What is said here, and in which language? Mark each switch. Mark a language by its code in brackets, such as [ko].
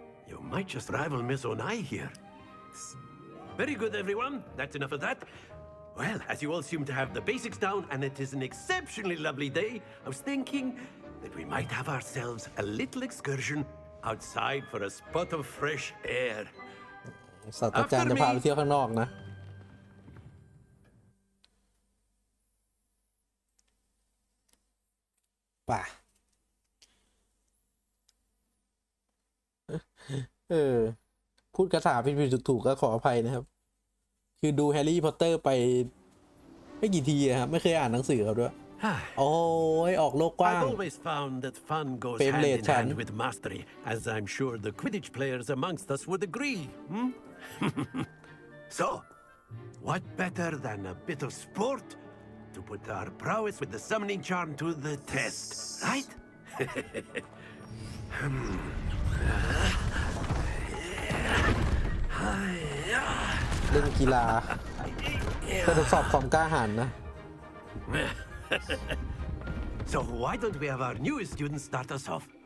[en] You might just rival Miss Onai here. Very good, everyone. That's enough of that. Well, as you all seem to have the basics down, and it is an exceptionally lovely day, I was thinking that we might have ourselves a little excursion outside for a spot of fresh air. [th] ศาสตราจารย์จะพาไปเที่ยวข้างนอกนะป่ะพูดคาถาผิดๆถูกๆก็ขออภัยนะครับคือดูแฮร์รี่พอตเตอร์ไปไม่กี่ทีครับไม่เคยอ่านหนังสือเขาด้วยโอ้ยออกโลกกว้าง [en] I've always found that fun goes hand in hand with mastery, as I'm sure the Quidditch players amongst us would agree. So, what better than a bit of sport to put our prowess with the summoning charm to the test, right? [th] เล่นกีฬาก็ทดสอบความกล้าหาญนะ [en] So why don't we have our newest student start us off?